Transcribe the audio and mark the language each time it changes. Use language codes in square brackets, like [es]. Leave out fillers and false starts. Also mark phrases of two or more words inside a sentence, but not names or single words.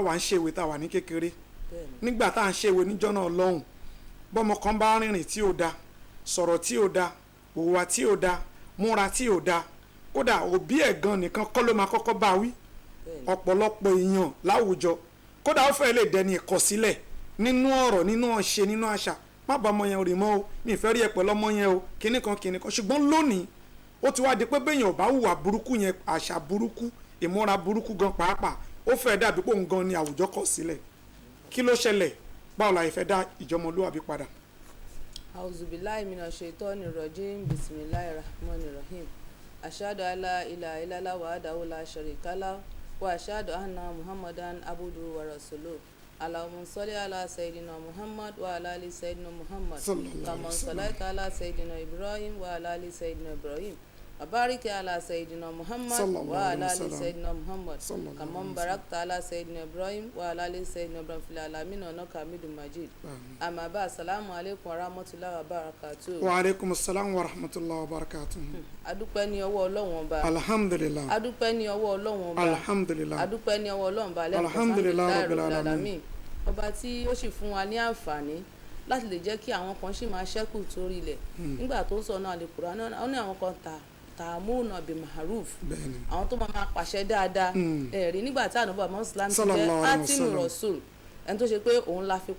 [yo] táwa ń ṣèwé táwa ní kékeré nígbà tá à ń ṣèwé níjọ́ náà lọ́hùn bọ́mọ kan bá rìnrìn tí ò da sọ̀rọ̀ tí ò da hùwà tí ò da múra tí ò da kódà òbí ẹ̀ gan nìkan kọ́ ló máa kọ́kọ́ bá wí ọ̀pọ̀lọpọ̀ èèyàn láwùjọ kódà ó fẹ́ lè dẹni ìkọ̀sílẹ̀ nínú ọ̀rọ̀ nínú ọ̀ṣẹ́ nínú àṣà má bá ọmọ yẹn rìn mọ́ o mi ìfẹ́ rí ẹ pẹ̀lú ọmọ yẹn o kíní kan ṣùgbọ́n lónìí ó ti wá di pé béèyàn bá hùwà burúkú yẹn àṣà burúkú ìmúra burúkú gan pàápàá ó fẹ́ dàbí pé òun gan ni àwùjọ kọ̀ sílẹ̀ kí ló ṣẹlẹ̀ báwo la ìfẹ́ dá ìjọmọlúwàbí padà. [ar] أعوذ بالله من الشيطان الرجيم بسم الله الرحمن الرحيم أشهد أن لا إله إلا الله وحده لا شريك له وأشهد أن محمدا عبده ورسوله اللهم صل على سيدنا محمد وعلى آل سيدنا محمد كما صليت على سيدنا إبراهيم وعلى آل سيدنا إبراهيم وبارك على سيدنا محمد وعلى آل سيدنا محمد كما باركت على سيدنا إبراهيم وعلى آل سيدنا إبراهيم في العالمين إنك حميد مجيد أما بعد السلام عليكم ورحمة الله وبركاته. وعليكم السلام ورحمة الله وبركاته. [yo] adúpẹ́ ní ọwọ́ Ọlọ́run ọba. alhamdulillah. adúpẹ́ ní ọwọ́ Ọlọ́run ọba. alhamdulillah. adúpẹ́ ní ọwọ́ Ọlọ́run ọba lẹ́nu [ar] الحمد لله رب العالمين. [yo] ọba tí ó sì fún wa ní àǹfààní láti lè jẹ́ kí àwọn kan sì máa ṣẹ́kù torí ilẹ̀ nígbà tó ń sọ náà Al-Qur'an náà ó ní àwọn kan tààmúnà bí maharuf àwọn tó máa pàṣẹ dáadáa ẹ̀rí nígbà tí ànábì Muhammad ti jẹ́ átìmù rasul ẹni tó ṣe pé òun la fi